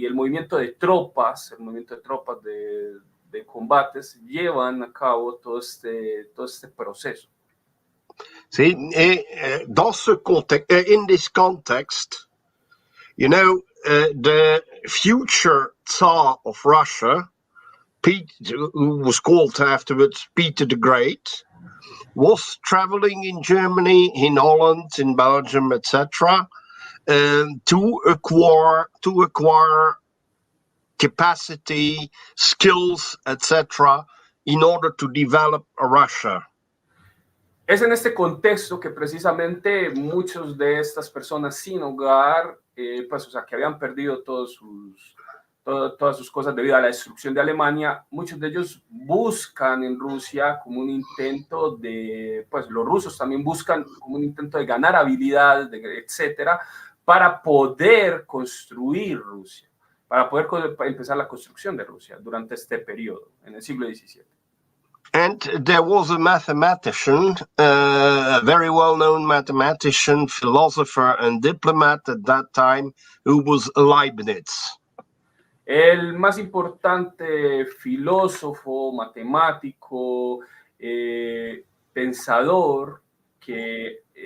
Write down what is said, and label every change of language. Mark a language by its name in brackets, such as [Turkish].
[Spanish] Y el movimiento de tropas de combates llevan a cabo todo este proceso. [English] See, in this context, you know, the future Tsar of Russia, who was called afterwards Peter the Great, was traveling in Germany, in Holland, in Belgium, etc., to acquire capacity, skills, etc., in order to develop Russia. [Spanish] Es en este contexto que precisamente muchos de estas personas sin hogar, pues, o sea, que habían perdido todas sus cosas debido a la destrucción de Alemania, muchos de ellos buscan en Rusia como un intento de, pues los rusos también buscan como un intento de ganar habilidades, etcétera, para poder construir Rusia, para poder empezar la construcción de Rusia durante este periodo, en el siglo XVII. [English] And there was a mathematician, a very well-known mathematician, philosopher and diplomat at that time, who was Leibniz. [Spanish] El más importante filósofo, matemático, pensador que...